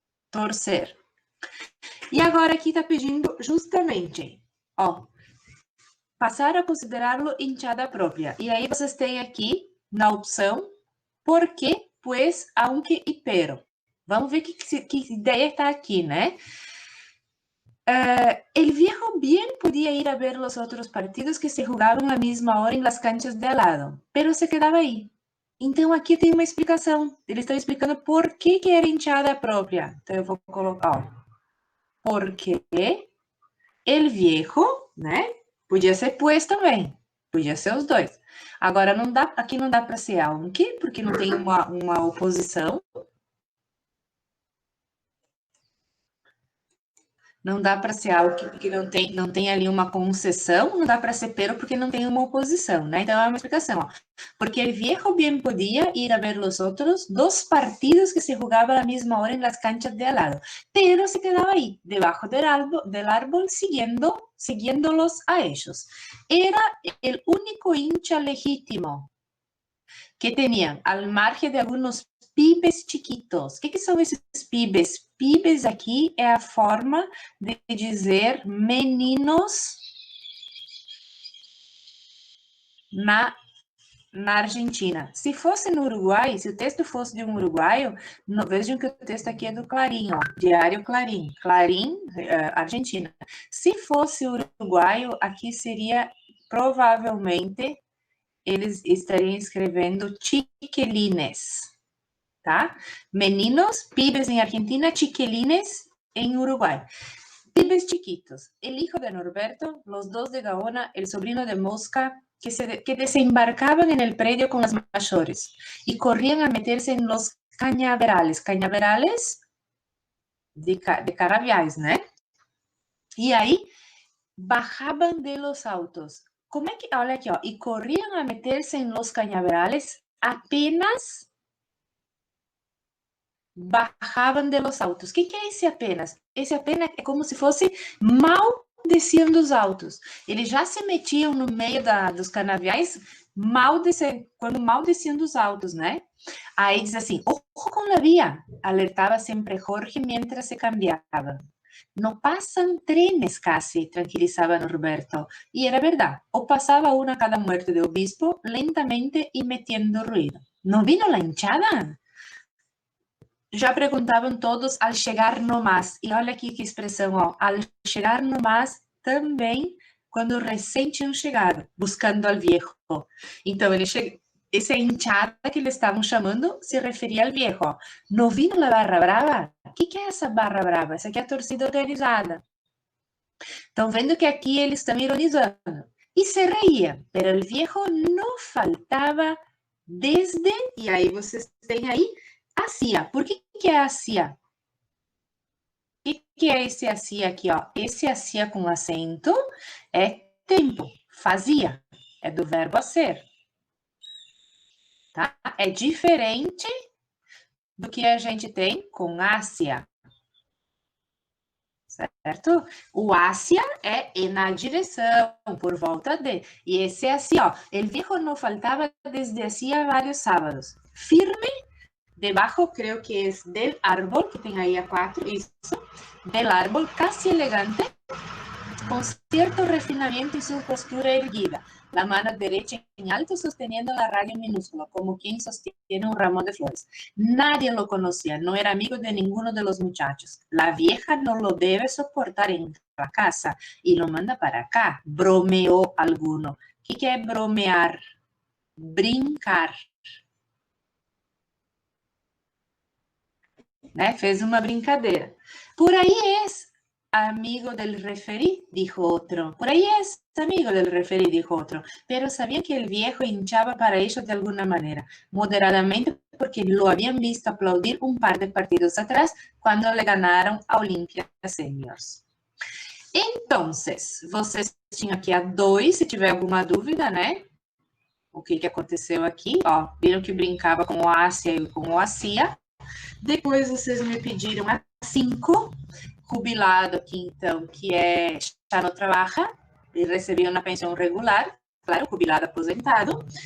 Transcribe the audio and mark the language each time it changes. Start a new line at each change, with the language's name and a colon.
Portuguese: Torcer. E agora aqui está pedindo justamente, ó, passar a considerá-lo hinchada própria. E aí vocês têm aqui, na opção, por quê?
Spanish: Pues, aunque y pero.
Portuguese: Vamos ver que ideia está aqui, né?
Spanish: El viejo bien podía ir a ver los otros partidos que se jugaban a la misma hora en las canchas de al lado, pero se quedava aí.
Portuguese: Então, aqui tem uma explicação. Eles estão explicando por que era hinchada própria. Então, eu vou colocar, ó.
Spanish: Porque el viejo,
Portuguese: né? Podia ser pues também. Podia ser os dois. Agora, não dá, aqui não dá para ser aunque, porque não tem uma oposição. Não dá para ser aunque, porque não tem ali uma concessão. Não dá para ser pero, porque não tem uma oposição, né? Então, é uma explicação, ó.
Spanish: Porque el viejo bien podía ir a ver los otros dos partidos que se jugaban a la misma hora en las canchas de al lado, pero se quedaba ahí, debajo del árbol siguiéndolos a ellos. Era el único hincha legítimo que tenían, al margen de algunos pibes chiquitos.
Portuguese: O que são esses pibes? Pibes aqui é a forma de dizer meninos na Argentina. Se fosse no Uruguai, se o texto fosse de um uruguaio, vejam que o texto aqui é do Clarim, ó, Diário Clarim, Clarim, Argentina. Se fosse uruguaio, aqui seria, provavelmente, eles estariam escrevendo chiquilines, tá? Meninos, pibes em Argentina, chiquilines em Uruguai.
Spanish: Pibes chiquitos, el hijo de Norberto, los dos de Gaona, el sobrino de Mosca, que desembarcaban en el predio con las mayores y corrían a meterse en los cañaverales. Cañaverales de caraviais, ¿no? Y ahí bajaban de los autos. ¿Cómo es que,
Portuguese: olha aqui, ó,
Spanish: y corrían a meterse en los cañaverales apenas bajavam de los autos.
Portuguese: O que é esse apenas? Esse apenas é como se fosse mal desciam dos autos. Eles já se metiam no meio dos canaviais quando mal desciam dos autos, né? Aí diz assim,
Spanish: ojo com la vía,
Portuguese: alertava sempre Jorge
Spanish: mientras se cambiavam. No pasan trenes casi, tranquilizaba Norberto. Y era verdad, o pasaba uno a cada muerte de obispo lentamente y metiendo ruido. ¿No vino la hinchada?
Portuguese: Já perguntavam todos ao chegar no mais. E olha aqui que expressão, ó, ao chegar no mais também quando recém tinham chegado,
Spanish: buscando al viejo.
Portuguese: Então, essa hinchada que eles estavam chamando se referia ao viejo. Ó.
Spanish: No vino la barra brava?
Portuguese: O que é essa barra brava? Essa aqui é a torcida organizada. Estão vendo que aqui eles estão ironizando.
Spanish: E se reía, pero el viejo
Portuguese: não faltava desde... E aí vocês têm aí Hacía. Por que é hacía? O que é esse hacía aqui, ó? Esse hacía com acento é tempo, fazia. É do verbo hacer. Tá? É diferente do que a gente tem com hacia. Certo? O hacia é na direção, por volta de. E esse é assim, ó.
Spanish: El viejo no faltaba desde hacía vários sábados. Firme. Debajo creo que es del árbol,
Portuguese: que tem aí a 4, isso,
Spanish: del árbol, casi elegante, con cierto refinamiento y su postura erguida, la mano derecha en alto sosteniendo la radio minúscula, como quien sostiene un ramo de flores. Nadie lo conocía, no era amigo de ninguno de los muchachos. La vieja no lo debe soportar en la casa y lo manda para acá, bromeó alguno. ¿Qué es bromear?
Portuguese: Brincar. Né? Fez uma brincadeira.
Spanish: Por aí es amigo del referí, dijo otro. Por ahí es amigo del referí, dijo otro. Pero sabía que el viejo hinchaba para ellos de alguna manera, moderadamente, porque lo habían visto aplaudir un par de partidos atrás cuando le ganaram a Olimpia Seniors.
Portuguese: Entonces, vocês tinham aqui a 2, se tiver alguma dúvida, né? O que aconteceu aqui? Ó, viram que brincava com o Ásia e com o Acia. Depois vocês me pediram a 5, jubilado aqui então, que é já no trabalha, e recebia uma pensão regular, claro, jubilado aposentado.